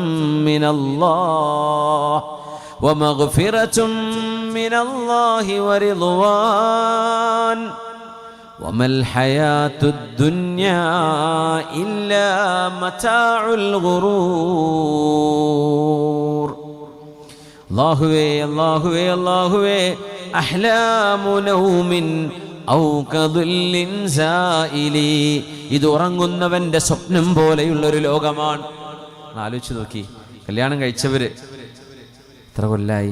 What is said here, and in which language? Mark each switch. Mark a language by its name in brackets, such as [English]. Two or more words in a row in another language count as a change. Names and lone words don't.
[Arabic] من الله ورضوان وما الحياة الدنيا إلا متاع الغرور. അല്ലാഹുവേ أحلام نوم أو كظل زائل. [Malayalam] ഇത് ഉറങ്ങുന്നവന്റെ സ്വപ്നം പോലെയുള്ളൊരു ലോകമാണ്. ആലോചിച്ച് നോക്കി, കല്യാണം കഴിച്ചവര് എത്ര കൊല്ലായി?